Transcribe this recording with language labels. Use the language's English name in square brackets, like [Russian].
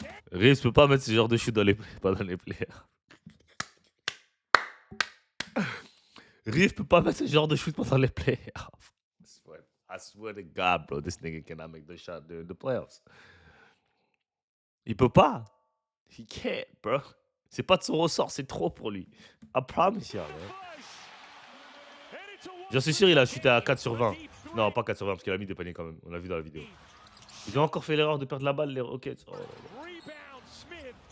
[French] Reeves peut pas mettre ce genre de shoot pas dans les players. Reeves peut pas mettre ce genre de shoot pendant les playoffs. [English] I swear to God, bro, this nigga cannot make the shot during the playoffs. [French] Il peut pas. [English] He can't, bro. [French] C'est pas de son ressort, c'est trop pour lui. [English] I promise you, man. [French] J'en suis sûr, il a chuté à 4 sur 20. Non, pas 4 sur 20, parce qu'il a mis des paniers quand même. On l'a vu dans la vidéo. Ils ont encore fait l'erreur de perdre la balle, les Rockets. Oh là là.